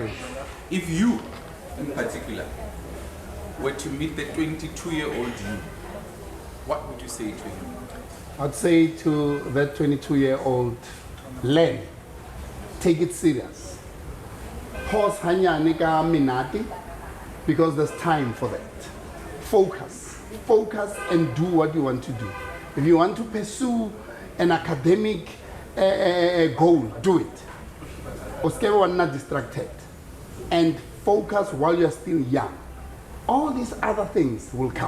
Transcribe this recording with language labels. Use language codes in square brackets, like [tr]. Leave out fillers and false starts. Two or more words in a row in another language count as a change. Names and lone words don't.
[en] If you, in particular, were to meet the 22-year-old you, what would you say to him? I'd say to that 22-year-old, learn. take it serious. Pause [st] hanyane ka minati, [en] because there's time for that. Focus and do what you want to do. If you want to pursue an academic goal, do it. Oskewa not distracted. And focus while you're still young. All these other things will come.